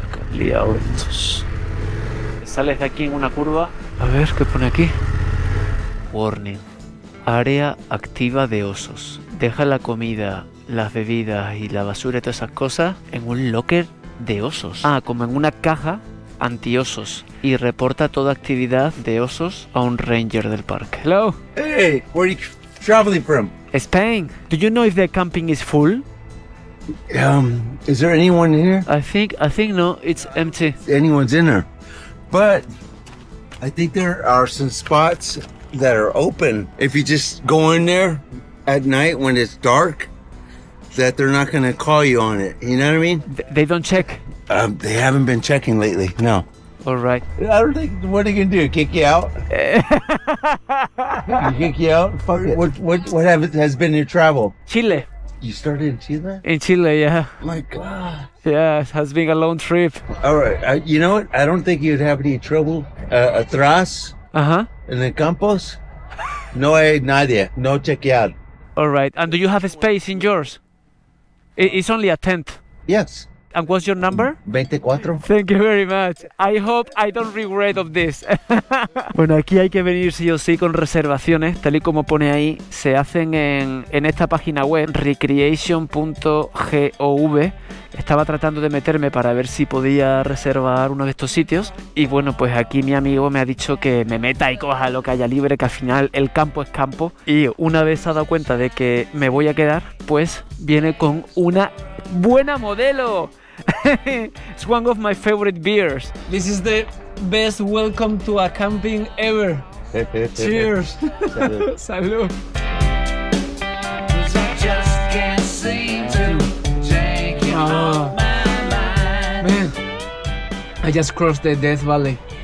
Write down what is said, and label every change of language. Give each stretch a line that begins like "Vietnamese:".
Spanish: Qué liado estos. Sales de aquí en una curva. A ver, ¿qué pone aquí? Warning. Área activa de osos. Deja la comida, las bebidas y la basura y todas esas cosas en un locker de osos. Ah, como en una caja anti-osos. Y reporta toda actividad de osos a un ranger del parque.
English: Hello. Hey, where are you traveling from? Spain. Do you know if the camping is full? Is there anyone here? I think no, it's empty. Anyone's in there. But I think there are some spots that are open. If you just go in there at night when it's dark, that they're not going to call you on it. You know what I mean? They don't check. They haven't been checking lately. No. All right. I don't think. What are you going to do? Kick you out? Kick you out? Fuck it. What has been your travel? Chile. You started in Chile? In Chile, yeah. My God. Yeah, it has been a long trip. All right. You know what? I don't think you'd have any trouble.
Spanish: Atrás. En el campos. No hay nadie. No chequear.
English: All right. And do you have a space in yours? It's only a tent. Yes. And what's your number? 24. Thank you very much. I hope I don't regret of this.
Spanish: Bueno, aquí hay que venir sí o sí con reservaciones, tal y como pone ahí. Se hacen en esta página web, recreation.gov. Estaba tratando de meterme para ver si podía reservar uno de estos sitios. Y bueno, pues aquí mi amigo me ha dicho que me meta y coja lo que haya libre, que al final el campo es campo. Y una vez se ha dado cuenta de que me voy a quedar, pues viene con una buena modelo.
English: It's one of my favorite beers. This is the best welcome to a camping ever. Cheers.
Spanish: Salud. Salud.
English: Oh, man, I just crossed the Death Valley.